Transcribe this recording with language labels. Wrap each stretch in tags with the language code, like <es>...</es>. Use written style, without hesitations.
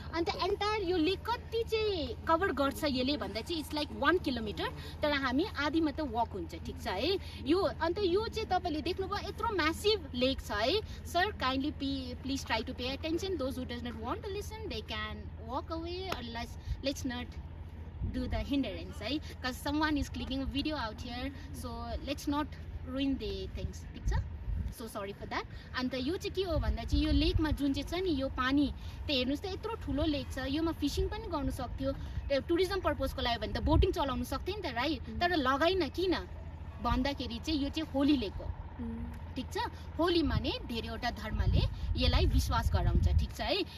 <ne>अनि त एन्टायर यो लेक कति चाहिँ कभर गर्छ यसले भन्दा चाहिँ</ne> <en>it's like 1 kilometre,</en> <ne>तर हामी आधी मात्र वक हुन्छ, ठीक छ है? यो अन्त यो चाहिँ तपाईले देख्नुभयो यत्रो म्यासिभ लेक छ है।</ne> <en>Sir kindly please try to pay attention. Those who does not want to listen they can walk away, or let's not do the hindrance, right? Because someone is clicking a video out here, so let's not ruin the things,</en> <ne>ठीक छ?</ne> <en>So sorry for that.</en> <ne>अन्त यो चाहिँ के हो भन्दा चाहिँ यो लेकमा जुन चाहिँ छ नि यो पानी त हेर्नुस् त यत्रो ठुलो लेक छ, योमा फिशिङ पनि गर्नु सक्थ्यो, टुरिज्म पर्पजको लागि भने त बोटिङ चलाउनु सक्थ्यो नि त, राइट? तर लगाइन किन भन्दाखेरि चाहिँ यो चाहिँ होली लेक हो, ठीक छ? होली माने धेरैवटा धर्मले यसलाई विश्वास गराउँछ, ठीक छ है?</ne>